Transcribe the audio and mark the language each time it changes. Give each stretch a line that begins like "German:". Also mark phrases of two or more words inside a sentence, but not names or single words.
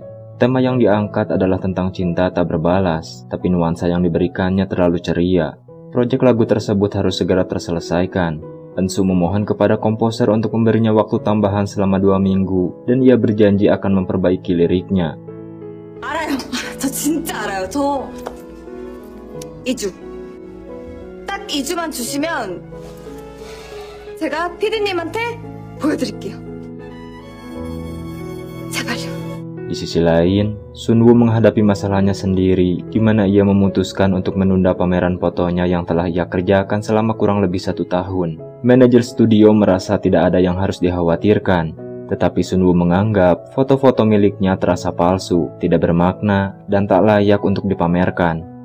Indonesian: Tema yang diangkat adalah tentang cinta tak berbalas, tapi nuansa yang diberikannya terlalu ceria. Proyek lagu tersebut harus segera terselesaikan. Eunsu memohon kepada komposer untuk memberinya waktu tambahan selama 2 minggu, dan ia berjanji akan memperbaiki liriknya.
Korean: 알아요. 저 진짜 알아요. 저 2주. 딱 2주만 주시면 제가 피디님한테 보여드릴게요. 제발요.
Indonesian: Di sisi lain, Sunwoo menghadapi masalahnya sendiri, di mana ia memutuskan untuk menunda pameran fotonya yang telah ia kerjakan selama kurang lebih 1 tahun. Manajer studio merasa tidak ada yang harus dikhawatirkan, tetapi Sunwoo menganggap foto-foto miliknya terasa palsu, tidak bermakna, dan tak layak untuk dipamerkan.